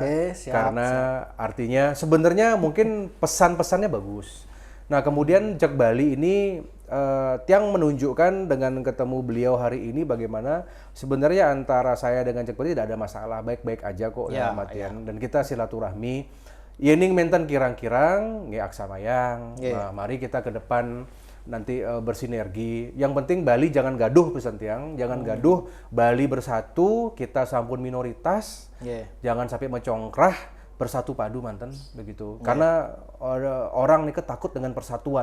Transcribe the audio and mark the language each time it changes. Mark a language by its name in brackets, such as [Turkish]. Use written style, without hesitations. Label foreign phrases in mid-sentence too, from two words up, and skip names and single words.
[Indonesian] Karena artinya sebenarnya mungkin pesan-pesannya bagus. Nah kemudian Jak Bali ini Tiang menunjukkan dengan ketemu beliau hari ini bagaimana sebenarnya antara saya dengan Jak Bali tidak ada masalah, baik-baik aja kok dalam artian. Dan kita silaturahmi, [Balinese] yening menten kirang-kirang, nge aksamayang. [Indonesian] Nah, mari kita ke depan nanti bersinergi. Yang penting Bali jangan gaduh pesan Tiang, jangan gaduh. Bali bersatu, kita sampun minoritas, jangan sampai mencongkrah. Bersatu padu manten begitu. Karena orang nih takut dengan persatuan.